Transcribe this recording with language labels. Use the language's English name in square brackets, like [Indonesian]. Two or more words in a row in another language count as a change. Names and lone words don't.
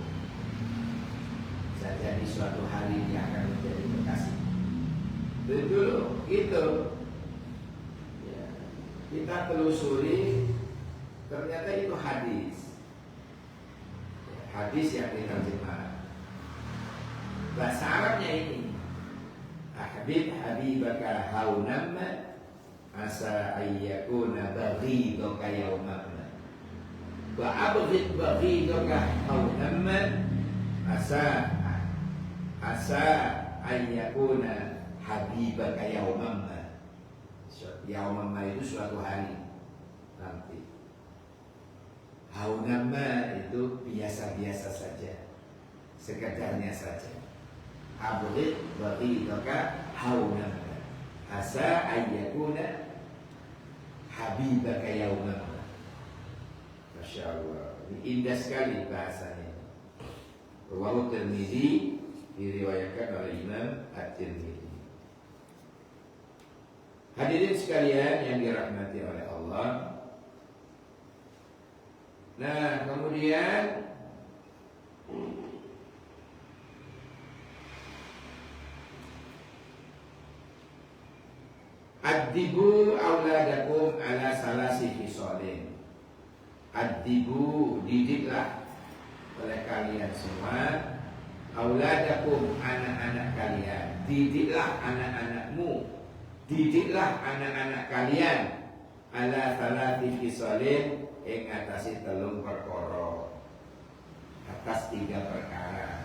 [Indonesian] Bisa jadi suatu hari dia akan menjadi kekasih. Dulu gitu ya, kita telusuri, ternyata itu hadis. Hadis yang diterjemah. Bahasa Arabnya ini, [Arabic] أحبب حبيبك هونا عسى أن يكون بغيضك يوما. وأبغض بغيضك هونا عسى أن يكون حبيبك يوما. [Indonesian] Yawman itu suatu hari nanti. Haunama itu biasa-biasa saja, sekedarnya saja. [Arabic] أبغض بغيضك هونا ما عسى أن يكون حبيبك يوما. ما شاء الله, [Indonesian] ini indah sekali bahasanya. Rawahu Tirmidzi, diriwayatkan oleh Imam At-Tirmidzi. Hadirin sekalian yang dirahmati oleh Allah. Nah, kemudian [Arabic] أدبوا أولادكم على ثلاث خصال. Addibu, [Indonesian] didiklah oleh kalian semua. Auladakum, anak-anak kalian. Didiklah anak-anakmu. Didiklah anak-anak kalian [Arabic] على ثلاث خصال, [Javanese] ing atasi telung perkara, [Indonesian] atas 3 perkara.